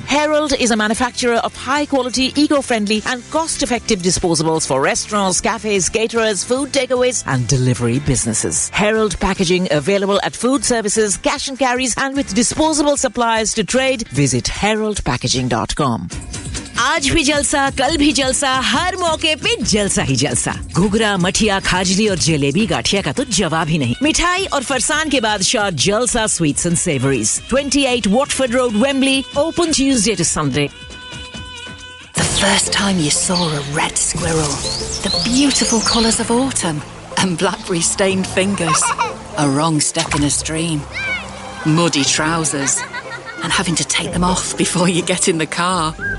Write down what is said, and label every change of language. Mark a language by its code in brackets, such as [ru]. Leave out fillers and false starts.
[en] Herald is a manufacturer of high-quality, eco-friendly and cost-effective disposables for restaurants, cafes, caterers, food takeaways and delivery businesses. Herald Packaging, available at food services, cash and carries and with disposable suppliers to trade, visit heraldpackaging.com. [hi] आज भी जलसा, कल भी जलसा, हर मौके पे जलसा ही जलसा। घुघरा, मठिया, खाजली और जलेबी गाठिया का तो जवाब ही नहीं। मिठाई और फरसान के बाद शॉर्ट जलसा sweets and savouries. [en] 28 Watford road, Wembley, open Tuesday to Sunday. The first time you saw a red squirrel, the beautiful colors of autumn and blackberry stained fingers, a wrong step in a stream, muddy trousers, and having to take them off before you get in the car.